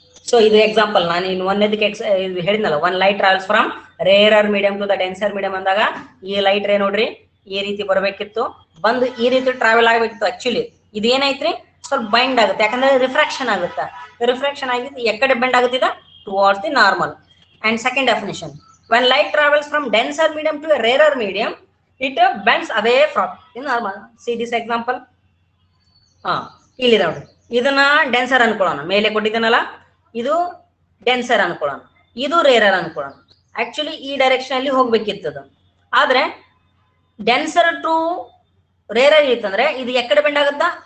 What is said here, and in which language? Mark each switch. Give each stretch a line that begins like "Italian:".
Kannada: So ಇದು example ನಾನು ಇನ್ನು ಒಂದಕ್ಕೆ ಹೇಳಿದ್ನಲ್ಲ,
English: when light travels from rarer medium to the denser medium
Kannada: ಅಂದಾಗ ಈ ಲೈಟ್ ರೇ ನೋಡ್ರಿ ಈ ರೀತಿ ಬರಬೇಕಿತ್ತು, ಬಂದು ಈ ರೀತಿ ಟ್ರಾವೆಲ್ ಆಗಬೇಕಿತ್ತು. ಆಕ್ಚುಲಿ ಇದು ಏನೈತ್ರಿ, ಸ್ವಲ್ಪ ಬೈಂಡ್ ಆಗುತ್ತೆ, ಯಾಕಂದ್ರೆ ರಿಫ್ರಾಕ್ಷನ್ ಆಗುತ್ತೆ. ರಿಫ್ರಾಕ್ಷನ್ ಆಗಿದ್ದು ಎಕಡೆ ಬೆಂಡ್ ಆಗುತ್ತಿದೆ?
English: Towards the normal. And second definition, when light travels from denser medium to a rarer medium, it bends away from the normal. See this example.
Kannada: ಇಲ್ಲಿ ನೋಡಿ, ಇದನ್ನ ಡೆನ್ಸರ್ ಅನ್ಕೊಳ್ಳೋಣ, ಮೇಲೆ ಕೊಟ್ಟಿದ್ದೀನಲ್ಲ, ಇದು ಡೆನ್ಸರ್ ಅನ್ಕೊಳ್ಳೋಣ, ಇದು ರೇರರ್ ಅನ್ಕೊಳ್ಳೋಣ. ಆಕ್ಚುಲಿ ಈ ಡೈರೆಕ್ಷನ್ ಅಲ್ಲಿ ಹೋಗ್ಬೇಕಿತ್ತು, ಆದ್ರೆ ಡೆನ್ಸರ್ ಟು ರೇರರ್ ಇತ್ತಂದ್ರೆ ಇದು ಎಕಡೆ ಬೆಂಡ್ ಆಗುತ್ತಾ?